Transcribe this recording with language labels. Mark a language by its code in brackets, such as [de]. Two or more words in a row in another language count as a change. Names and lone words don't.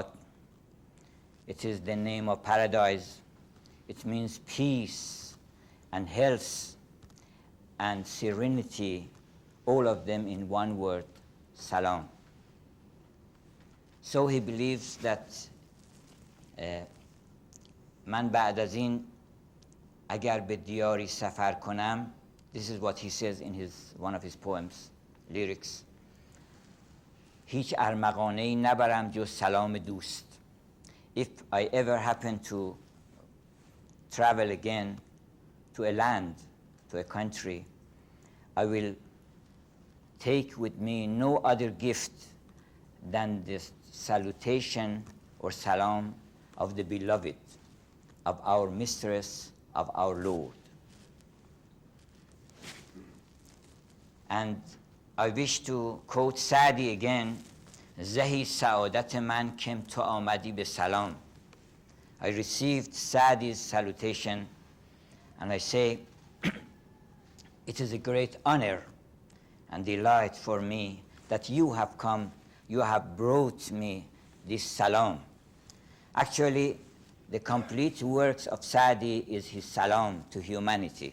[en] It is the name of paradise. It means peace and health and serenity, all of them in one word, salam. So he believes that [fa] من بعد از این اگر به دیاری سفر کنم, [en] this is what he says in one of his poems, lyrics, [fa] هیچ ارمغانه‌ای نبرم جز سلام دوست. [en] If I ever happen to travel again to a land, to a country, I will take with me no other gift than this salutation or salam of the beloved, of our mistress, of our Lord. And I wish to quote Saadi again, [fa] زهی سعادت من کم تو آمدی به سلام. [en] I received Saadi's salutation and I say, it is a great honor and delight for me that you have come, you have brought me this salam. Actually, the complete works of Saadi is his salam to humanity.